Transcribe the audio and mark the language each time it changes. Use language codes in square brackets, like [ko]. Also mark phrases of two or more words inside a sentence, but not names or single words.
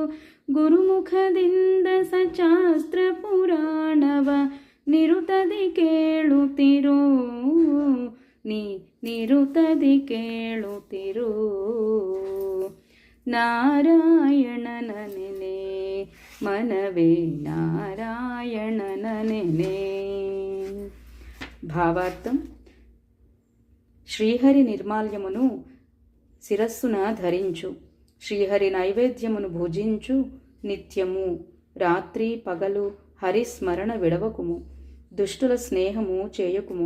[kn] ಗುರುಮುಖದಿಂದ ಸಚಾಸ್ತ್ರ ಪುರಾಣವ ನಿರುತದಿ ಕೇಳುತ್ತಿರು, ನೀ ನಿರುತದಿ ಕೇಳುತ್ತಿರು. ನಾರಾಯಣನ ನೆನೆ ಮನವೇ ನಾರಾಯಣನ ನೆನೆ. [te] భావార్థం: శ్రీహరి నిర్మాల్యమును శిరస్సున ధరించు, శ్రీహరి నైవేద్యమును భుజించు నిత్యము. రాత్రి పగలు హరిస్మరణ విడవకుము, దుష్టుల స్నేహము చేయకుము.